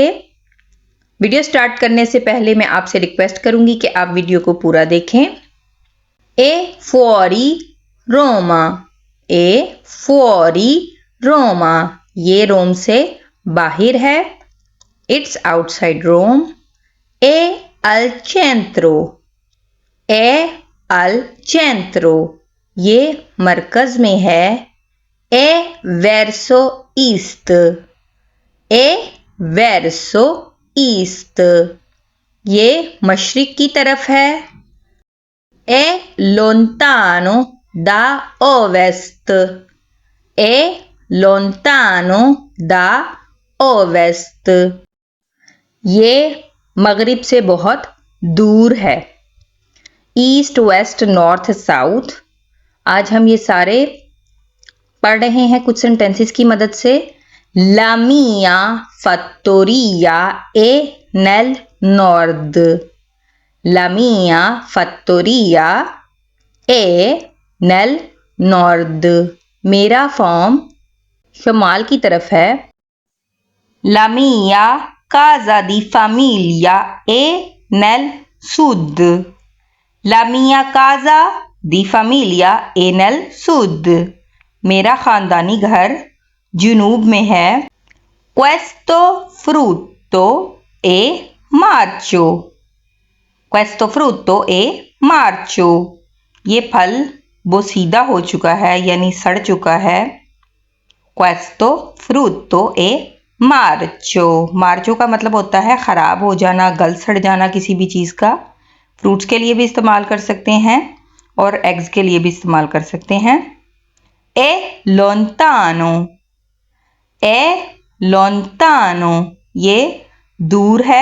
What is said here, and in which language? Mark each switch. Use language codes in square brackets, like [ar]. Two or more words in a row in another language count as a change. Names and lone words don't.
[hi] वीडियो स्टार्ट करने से पहले मैं आपसे रिक्वेस्ट करूंगी कि आप वीडियो को पूरा देखें। [it] È fuori Roma, è fuori Roma, [hi] ये रोम से बाहर है। [en] It's outside Rome. [it] E al centro, e al centro, [hi] ये मरकज में है। [it] E verso east, e verso east, [hi] ये मशरिक की तरफ है। [it] E lontano da ovest, e lontano da ovest, [hi] ये मगरिब से बहुत दूर है। [en] east west north south. [hi] आज हम ये सारे पढ़ रहे हैं कुछ सेंटेंसेस की मदद से। [it] La mia fattoria è nel nord, la mia fattoria è nel nord, [hi] मेरा फॉर्म शमाल की तरफ है। [it] La mia casa di famiglia è nel sud, la mia casa di famiglia è nel sud, [hi] मेरा खानदानी घर जुनूब में है। [it] Questo frutto è marcio, questo frutto è marcio, [hi] ये फल बोसीदा हो चुका है यानी सड़ चुका है। [it] Questo frutto è marcio, [hi] मार्चो का मतलब होता है ख़राब हो जाना, गल सड़ जाना किसी भी चीज़ का। फ्रूट्स के लिए भी इस्तेमाल कर सकते हैं और एग्स के लिए भी इस्तेमाल कर सकते हैं। [it] È lontano, è lontano, [hi] ये दूर है।